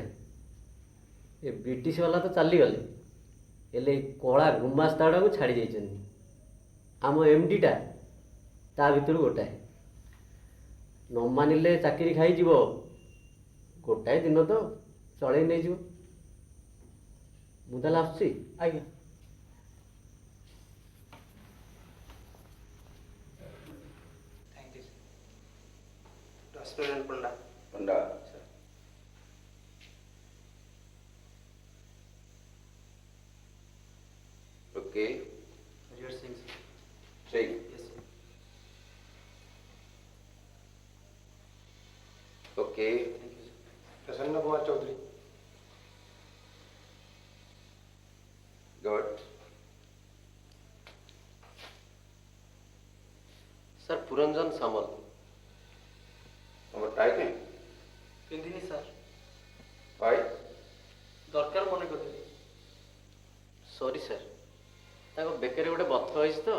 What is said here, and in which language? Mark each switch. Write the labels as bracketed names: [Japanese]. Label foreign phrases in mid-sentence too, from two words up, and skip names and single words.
[Odia] ଏ ବ୍ରିଟିଶ ବାଲା ତ ଚାଲିଗଲେ, ହେଲେ ଏଇ କଳା ଗୁମାସ୍ତାଟାକୁ ଛାଡ଼ି ଯାଇଛନ୍ତି। ଆମ ଏମ୍ଡିଟା ତା ଭିତରୁ ଗୋଟାଏ। ନ ମାନିଲେ ଚାକିରି ଖାଇଯିବ। ଗୋଟାଏ ଦିନ ତ ଚଳେଇ ନେଇଯିବ। ମୁଁ ତାହେଲେ ଆସୁଛି। ଆଜ୍ଞା। [English] Rosmilan Panda. Panda. Sir. Okay. Hariar Singh, sir. Singh. Yes, sir. Okay. Thank you, sir. प्रसन्न कुमार चौधरी. Good. [Odia] ସାର୍ ପୁରଞ୍ଜନ ସାମଲ। ତମର ଟାଇ କାଇଁ? ପିନ୍ଧିନି ସାର୍, ଭାଇ ଦରକାର ମନେ କରିଥିଲି। ସରି ସାର୍, ତାଙ୍କ ବେକରେ ଗୋଟେ ବଥ ହେଇଛି ତ।